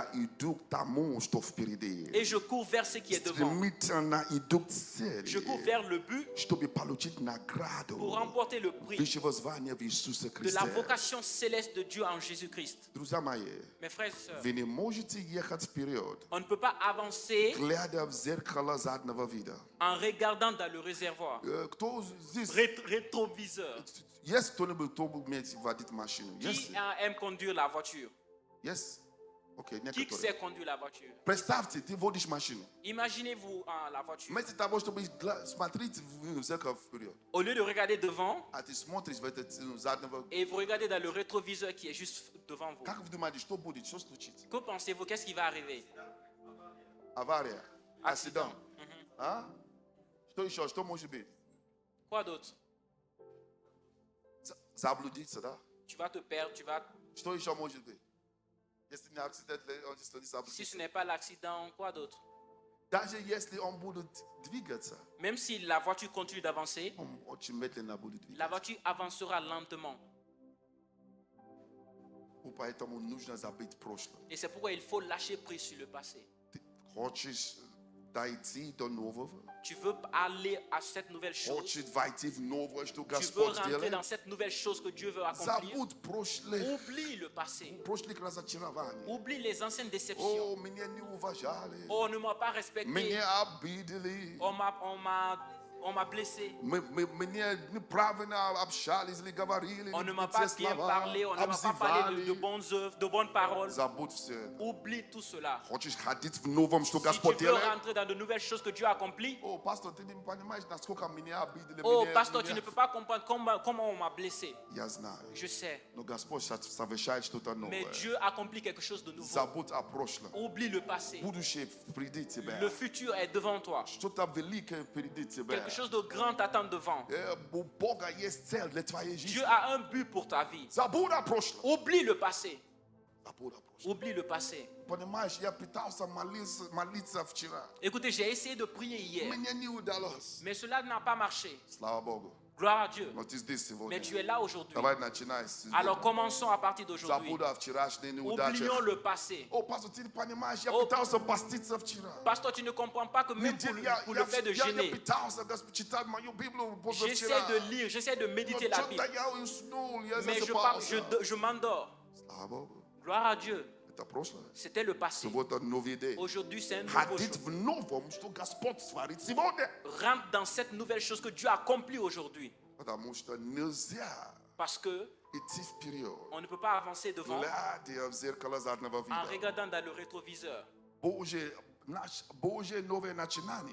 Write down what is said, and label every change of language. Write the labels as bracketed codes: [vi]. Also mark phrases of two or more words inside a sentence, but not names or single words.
[ru] Я иду к тому, что впереди. [fr] et je cours vers ce qui est devant. [ru] Стремительно иду к цели, [fr] Je cours vers le but [ru] чтобы получить награду [fr] pour remporter le prix [ru] высшего звания в Иисусе [fr] de [ru] Христе. [fr] la vocation céleste de Dieu en Jésus-Christ. [ru] Друзья мои, [fr] Mes frères et sœurs, [ru] вы не можете ехать вперед, [fr] on ne peut pas avancer [ru] глядя в зеркало заднего вида. [fr] en regardant dans le réservoir. [ru] Кто здесь, [fr] Rétroviseur. [ru] есть кто-нибудь, кто умеет водить машину? [fr] Qui [ru] Есть? [fr] aime conduire la voiture? [ru] Есть? Окей, [fr] Qui [ru] некоторые. [fr] sait conduire la voiture? [ru] Представьте, ты водишь машину. [fr] Imaginez-vous la voiture. [ru] Вместо того, чтобы смотреть в зеркало вперед, [fr] Au lieu de regarder devant, [ru] а ты смотришь в этот заднего. [fr] et vous regardez dans le rétroviseur qui est juste devant vous. [ru] Как вы думаете, что будет? Что случится? [fr] Que pensez-vous? Qu'est-ce qui va arriver? [ru] Авария, [fr] Accident. [ru] акцидент. А? Что еще? Что может быть? [fr] Quoi d'autre? [ru] Заблудиться, да? [fr] Tu vas te perdre, tu vas... [ru] Что еще может быть? Если не акцидент, он не [fr] Si ce [ru] заблудиться. [fr] n'est pas l'accident, quoi d'autre? [ru] Даже если он будет двигаться, [fr] Même si la voiture continue d'avancer, [ru] он очень медленно будет [fr] la [ru] двигаться. [fr] voiture avancera lentement. [ru] Поэтому нужно забыть прошлое. [fr] Et c'est pourquoi il faut lâcher prise sur le passé. [ru] Ты хочешь дойти до нового? [fr] Tu veux aller à cette nouvelle chose. [ru] Хочешь войти в новое, что [fr] Tu veux [ru] Господь [fr] rentrer dans [ru] делает? [fr] cette nouvelle chose que Dieu veut accomplir. [ru] Забудь прошлое, [fr] Oublie le passé. [ru] прошлых разочарований. [fr] Oublie les anciennes déceptions. [ru] О, меня не уважали, [fr] Oh, on ne m'a pas respecté. [ru] меня обидели, [fr] On m'a blessé. [ru] мне неправильно общались или говорили, [fr] On ne [ru] или [fr] m'a [ru] те [fr] pas bien [ru] слова, [fr] parlé. On ne m'a pas parlé de [ru] обзывали. [fr] bonnes œuvres, de bonnes paroles. [ru] Забудь все это. [fr] Oublie tout cela. [ru] Хочешь ходить в новом, что [fr] Si [ru] Господь [fr] tu veux [ru] делает? [fr] rentrer dans de nouvelles choses que Dieu a accomplies, [ru] О, пастор, ты не понимаешь, насколько меня обидели. oh меня- [fr] pasteur, tu [ru] меня- [fr] ne peux pas comprendre comment on m'a blessé. [ru] Я знаю. [fr] Je sais. [ru] Но Господь совершает что-то [fr] Mais [ru] новое. [fr] Dieu accomplit quelque chose de nouveau. [ru] Забудь о прошлом. [fr] Oublie le passé. [ru] Будущее впереди тебя. [fr] Le futur est devant toi. [ru] Что-то великое впереди тебя. [fr] Quelque chose de grand t'attend devant. [ru] У Бога есть цель для твоей [fr] Dieu [ru] жизни. [fr] a un but pour ta vie. [ru] Забудь о прошлом. [fr] Oublie le passé. [ru] Забудь о прошлом. [fr] Oublie le passé. [ru] Понимаешь, я пытался молиться вчера. [fr] Écoutez, j'ai essayé de prier hier, [ru] Мне не удалось. [fr] mais cela n'a pas marché. [ru] Слава Богу. [fr] Gloire à Dieu. [ru] Но ты здесь сегодня. [fr] Mais tu es là aujourd'hui. [ru] Давай начинай. [fr] Alors commençons à partir d'aujourd'hui. [ru] Забудь о вчерашней неудаче. [fr] Oublions le passé. [ru] О, пастор, ты не понимаешь, я О, пытался поститься вчера. [fr] Pasteur, tu ne comprends pas que même pour le fait de [ru] Я [fr] gêner, [ru] пытался читать мою Библию [fr] j'essaie [ru] позавчера. [fr] de lire, j'essaie de méditer la Bible, [ru] Что-то я уснул, я [fr] mais [ru] засыпался. [fr] je m'endors. [ru] Слава Богу. [fr] Gloire à Dieu. [ru] Это прошлое. [fr] C'était le passé. [ru] Сегодня новый день. [fr] Aujourd'hui, c'est un nouveau [ru] Ходить [fr] jour. [ru] в новом, что Господь творит сегодня. [fr] Rentre dans cette nouvelle chose que Dieu accomplit aujourd'hui. [ru] Потому что нельзя [fr] Parce que [ru] идти вперед, [fr] on ne peut pas avancer devant [ru] глядя в зеркало заднего [fr] en [ru] вида. [fr] regardant dans le rétroviseur. [ru] Божье Божие новое начинание